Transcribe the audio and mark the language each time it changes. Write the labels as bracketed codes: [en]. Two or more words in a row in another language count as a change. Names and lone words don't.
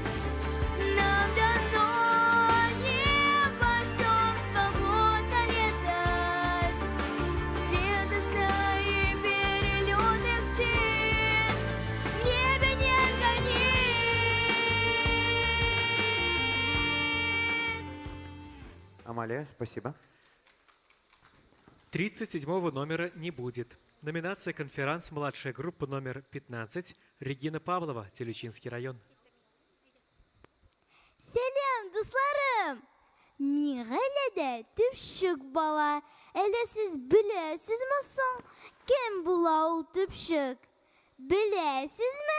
[ru] Нам дано небо, чтоб свободно летать вслед за стаей перелетных птиц. В небе нет границ. Амалия, спасибо. 37-го номера не будет. Номинация «Конферанс. Младшая группа» номер 15. Регина Павлова, Телючинский район. [tt] Сәлем, дусларым! Мин гаиләдә төпчек бала. Әле сез беләсезме соң, кем була ул төпчек? Беләсезме?